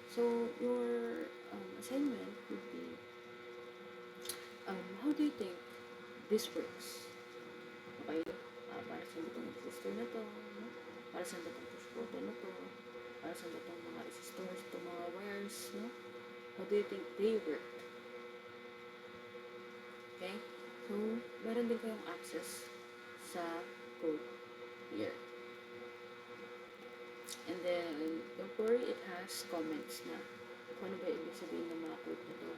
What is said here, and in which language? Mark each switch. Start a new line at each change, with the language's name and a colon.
English: So, your assignment would be, how do you think this works?
Filipino: Okay? Para sa itong resistor na to, no? Para sa itong push button na to, para sa itong mga resistors, itong mga wires, no?
English: How do you think they work? Okay? So,
Filipino: meron din kayong
English: access sa code here. And then, don't worry, it has comments
Filipino: na kung ano ba ibig sabihin ng mga code na to.